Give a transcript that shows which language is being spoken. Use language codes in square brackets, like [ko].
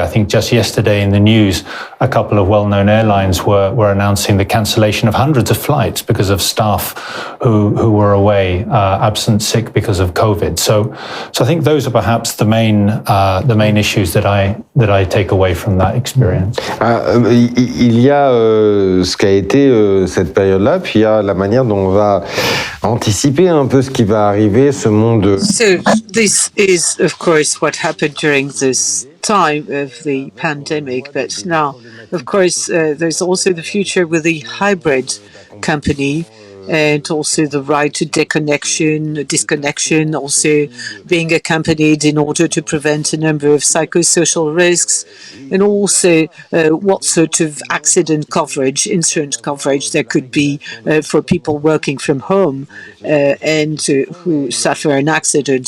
[en] I think just yesterday in the news, a couple of well-known airlines were announcing the cancellation of hundreds of flights because of staff who were away, absent, sick because of COVID. So I think those are perhaps the main issues that I take away from that experience. [fr] Il y a ce qu'a été cette période-là, puis il y a la manière dont on va anticiper un peu ce qui va arriver, ce monde. [en] So this is, of course, what happened during this time of the pandemic. But now, of course, there's also the future with the hybrid company, and also the right to disconnection, also being accompanied in order to prevent a number of psychosocial risks, and also what sort of accident coverage, insurance coverage there could be for people working from home and who suffer an accident.